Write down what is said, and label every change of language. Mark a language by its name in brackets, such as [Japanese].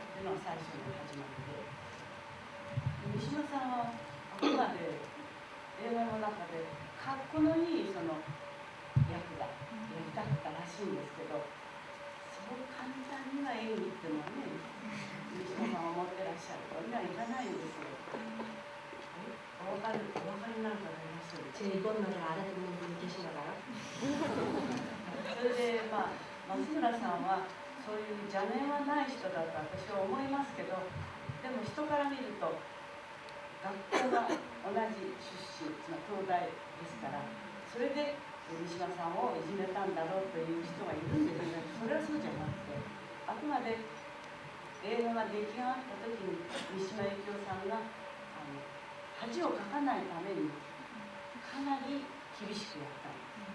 [Japanese] の最初の始まりで、三島さんはあくまで映画の中でかっこのいいその役がやりたかったらしいんですけど、そう簡単には演技っていうのはね、三島さんは思ってらっしゃるとにはいかないんですよ。お分かりになる方いらっしゃる。 [Korean] 제 이번 말을 알아듣는 분이 계시나 봐요. [Japanese] それでまあ松村さんはそういう邪念はない人だと私は思いますけど、でも人から見ると学校が同じ出身、東大ですから、それで三島さんをいじめたんだろうという人がいるんですけど、それはそうじゃなくて、あくまで映画が出来上がった時に三島由紀夫さんが恥をかかないためにかなり厳しくやったんです。